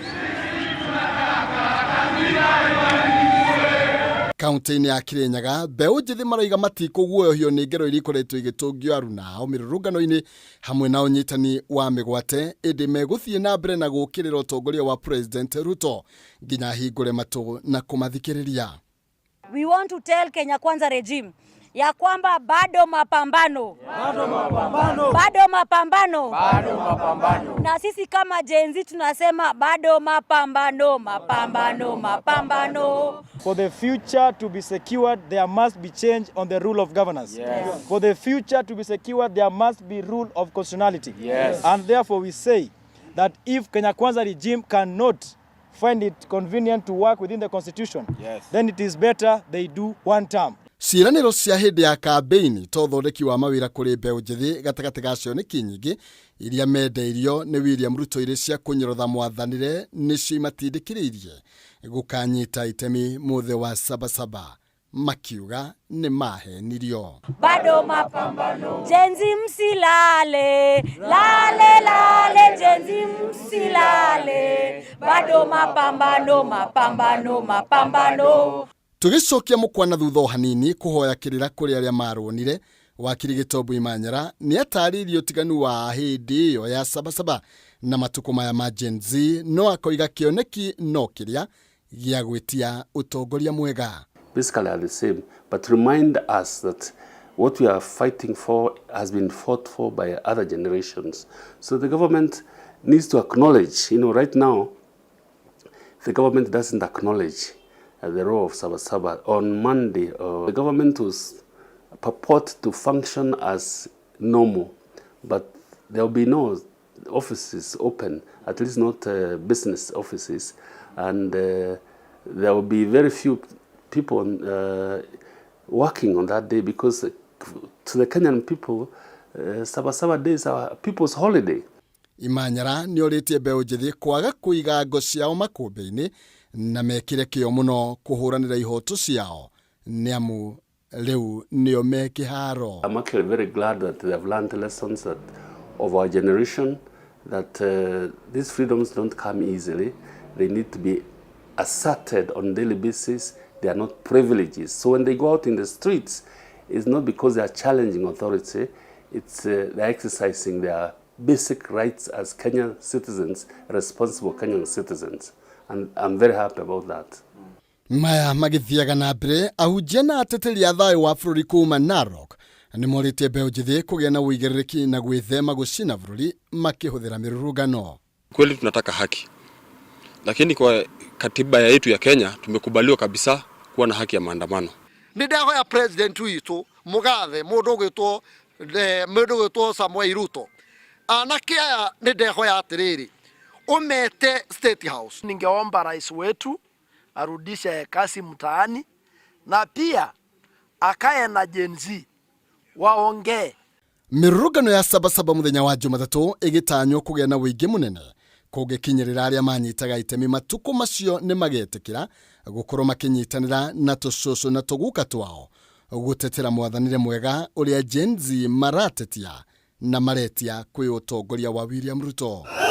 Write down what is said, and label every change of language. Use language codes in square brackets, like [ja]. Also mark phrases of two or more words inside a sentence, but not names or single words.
[ki] Kaunti-inĩ ya Kirinyaga mbeũ njĩthĩ maraiga matikũguoyohio nĩ ngero iria ikoretwo igĩtũngio aruna ao mĩrũrũngano-inĩ hamwe na ũnyitani wa mĩgwate ĩndĩ megũthiĩ na mbere na gũkĩrĩra ũtongoria wa President Ruto nginya hingũre matũ na kũmathikĩrĩria. [en] We want to tell Kenya Kwanza regime [sw] ya kwamba bado mapambano. Na sisi kama Gen Z tunasema bado mapambano. [en] For the future to be secured, there must be change on the rule of governance. Yes. For the future to be secured, there must be rule of constitutionality. Yes. And therefore we say that if Kenya Kwanza regime cannot find it convenient to work within the constitution, yes, then it is better they do one term. [ki] Ciĩranĩro cia hĩndĩ ya kambĩini to ũthondeki wa mawĩra kũrĩ mbeũ njĩthĩ gatagatĩ ga cioneki nyingĩ iria mendeirio nĩ William Ruto irĩ cia kũnyũrũtha mwathanĩre nĩcio imatindĩkĩrĩirie gũkanyita itemi muthi wa Sabasaba makiuga nĩ mahenirio. [sw] Bado mapambano. Gen Z msilale, Gen Z msilale. Bado mapambano. [ki] Tugicokia mukwana thutha hanini kuhoya kirira kuri aria maronire wakiri Gĩtombi Manyara ni ataririo tiganu wa hindi iyo ya Sabasaba na matuko maya ma Gen Z no akoiga kioneki no kiria gia gwitia utongoria mwega. [en] Basically are the same, but remind us that what we are fighting for has been fought for by other generations. So the government needs to acknowledge, right now the government doesn't acknowledge the role of Sabasaba. On Monday, the government was purport to function as normal, but there will be no offices open, at least not business offices, and there will be very few people working on that day because to the Kenyan people, Sabasaba Day is our people's holiday. [ki] Imanyara nĩ orĩtie mbeũ njĩthĩ kwaga kũiga ngo ciao makũmbĩ-inĩ na mekire kĩo mũno kũhũranĩra ihoto ciao nĩamu rĩu nĩo me kĩharo. [en] I'm actually very glad that they have learned lessons of our generation, that these freedoms don't come easily. They need to be asserted on a daily basis. They are not privileges. So when they go out in the streets, it's not because they are challenging authority, it's they're exercising their basic rights as Kenyan citizens, responsible Kenyan citizens. And I'm very happy about that. [ki] Maya magĩthiaga na mbere ahunjia na ateteri a thayũ wa bũrũri kuuma Narok nĩ morĩtie mbeũ njĩthĩ kũgĩa na ũigĩrĩrĩki na gwĩthema gũcina bũrũri makĩhũthĩra mĩrũrũngano. [sw] Kweli tunataka haki, lakini kwa katiba yetu ya Kenya tumekubaliwa kabisa kuwa na haki ya maandamano. [ki] Nĩ ndahoya president witũ Mugathe mũndũ gwĩtwo Samuel Ruto anake aya nĩ ndahoya atĩrĩrĩ umete State House. [sw] Ningeomba rais wetu arudishe kasi mtaani na pia akae na Gen Z waongee. [ki] Mĩrũrũngano ya Sabasaba muthenya wa Jumatatu ĩgĩtanywo kũgĩa na wĩingĩ mũnene kugikinyirira aria manyitaga itemi matuko macio ni magetekira gukorwo makinyitanira na tucucu na tuguka twao gutetera mwathanire mwega uria Gen Z maratetia na maretia kwi utongoria wa William Ruto.